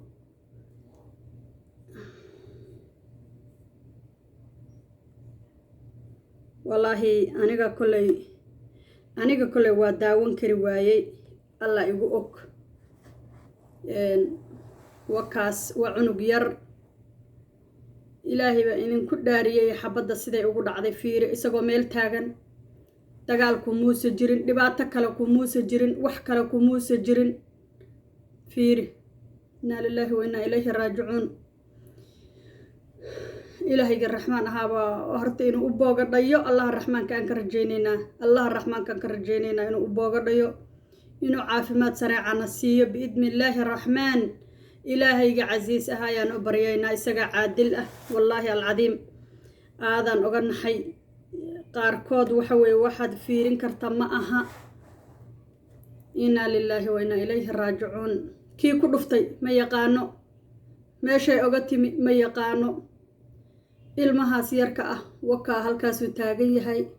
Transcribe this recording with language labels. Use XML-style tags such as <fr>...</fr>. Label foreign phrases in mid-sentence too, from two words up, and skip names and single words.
<so>wallahi aniga kulay waa daawan kari waayay Allah igu og wakaas waa cunug yar ilaahay baa idinku dhaariyay xabadda siday ugu dhacday fiiri isagoo meel taagan dagaal ku muusa jirin dhibaato kale ku muusa jirin wax kale ku muusa jirin fiiri</so> <ar>إنا لله وإنا إليه راجعون</ar> <so>ilaahayga raxmaan ahaaba horta inuu u boogadhayo Allah raxmaanka aan ka rajaynaynaa Allah raxmaanka aan ka rajaynaynaa inuu u boogadhayo inuu caafimaad sareecana siiyo biidnillaahi raxmaan ilaahayga casiis ah ayaan u baryaynaa isaga caadil ah</so> <ar>والله العظيم</ar> <so>aadan oga naxay qaarkood waxa weeye waxaad fiirin karta ma aha</so> <ar>إنا لله وإنا إليه راجعون</ar> <so>kii ku dhuftay ma yaqaano meeshay oga timi ma yaqaano ilmahaas yarka ah wakaa halkaasuu taagan yahay</so>